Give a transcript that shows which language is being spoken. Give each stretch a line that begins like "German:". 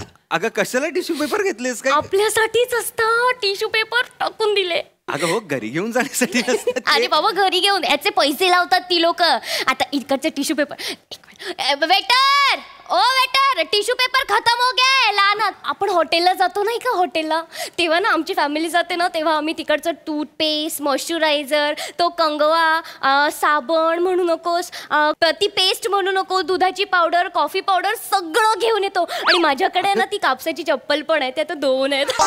Marathi: अगं कशाला tissue paper घेतलेस काय? आपल्यासाठीच असतं टिश्यू पेपर टाकून दिले. अगं हो घरी घेऊन जाण्यासाठी नसतात ते. अरे बाबा घरी घेऊन याचे पैसे लावतात ती लोक. आता इकडचे टिश्यू पेपर.
Hindi: वेटर ओ वेटर टिश्यू पेपर खतम हो गया.
Marathi: लहान आपण हॉटेलला जातो नाही का हॉटेलला, तेव्हा ना आमची फॅमिली जाते ना, तेव्हा आम्ही तिकडचं टूथपेस्ट, मॉइश्चरायझर, तो कंगवा, साबण म्हणू नकोस, ती पेस्ट म्हणू नको, दुधाची पावडर, कॉफी पावडर सगळं घेऊन येतो. आणि माझ्याकडे ना ती कापसाची चप्पल पण आहे, त्या तर 2 आहेत.